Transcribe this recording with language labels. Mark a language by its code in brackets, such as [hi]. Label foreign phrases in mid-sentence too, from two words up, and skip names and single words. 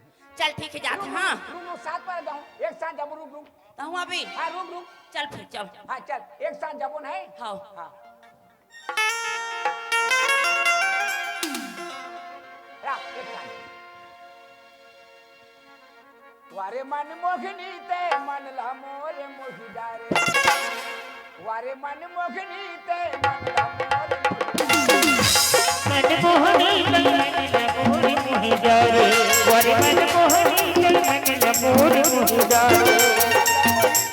[hne] चल ठीक है जाते हाँ रुक 7 पारा जाऊँ एक साथ जब रुक तो हूँ अभी हाँ रुक चल फिर चल हाँ चल एक साथ जब है हाँ हाँ एक साथ वारे मन मोहिनी ते मन ला मोर मोहिदारे वारे मन मोहिनी ते मन ला मोर मन मोहनी मन मोर मोहि जारे वर मन मोहनी मन मोर मोहि जारे